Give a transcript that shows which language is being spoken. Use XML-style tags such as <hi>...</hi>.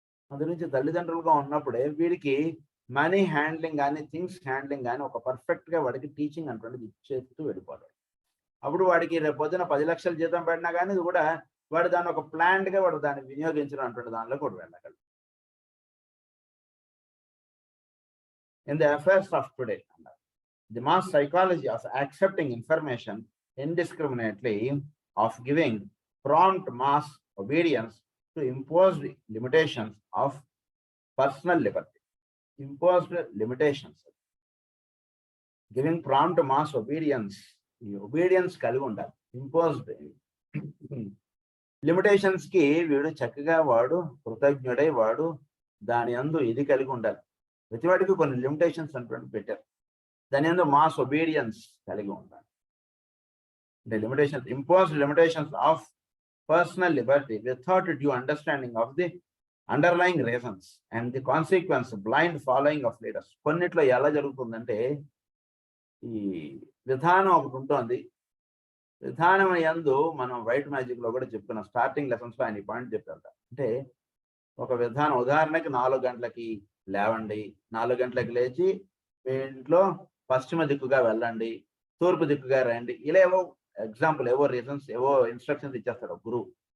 <te>అందు నుంచి తల్లిదండ్రులుగా ఉన్నప్పుడే వీడికి మనీ హ్యాండ్లింగ్ కానీ థింగ్స్ హ్యాండ్లింగ్ కానీ ఒక పర్ఫెక్ట్ గా వాడికి టీచింగ్ అటువంటిది ఇచ్చేస్తూ వెళ్ళిపోతాడు. అప్పుడు వాడికి రేపు పొద్దున 10 లక్షలు జీతం పడినా కానీ ఇది కూడా వాడు దాన్ని ఒక ప్లాన్డ్ గా వాడు దాన్ని వినియోగించడం అటువంటి దానిలో కూడా వెళ్ళగలడు.</te> <en>In the affairs of today, the mass psychology of accepting information indiscriminately, of giving prompt mass obedience to imposed limitations of personal liberty. Imposed limitations. Giving prompt mass obedience.</en> <te>Obedience కలిగి ఉండాలి. Imposed limitations కి వీడు చక్కగా వాడు కృతజ్ఞుడై వాడు దాని యందు ఇది కలిగి ఉండాలి. ప్రతి వాడికి కొన్ని లిమిటేషన్స్ అంటూ పెట్టారు. దాని యందు మాస్ ఒబీడియన్స్ కలిగి ఉండాలి.</te> <en>The limitations, imposed limitations of personal liberty without due understanding of the underlying reasons and the consequence blind following of leaders.</en> <te>కొన్నిట్లో ఎలా జరుగుతుందంటే ఈ విధానం ఒకటి ఉంటుంది. విధానం యందు మనం వైట్ మ్యాజిక్ లో కూడా చెప్పుకున్నాం. స్టార్టింగ్ లెసన్స్ లో ఆయన ఈ పాయింట్ చెప్పారు. అంటే ఒక విధానం, ఉదాహరణకి 4 గంటలకి లేవండి, 4 గంటలకు లేచి మీ ఇంట్లో పశ్చిమ దిక్కుగా వెళ్ళండి, తూర్పు దిక్కుగా రండి, ఇలా ఏవో ఎగ్జాంపుల్, ఏవో రీజన్స్, ఏవో ఇన్స్ట్రక్షన్స్ ఇచ్చేస్తాడు గురువు.</te>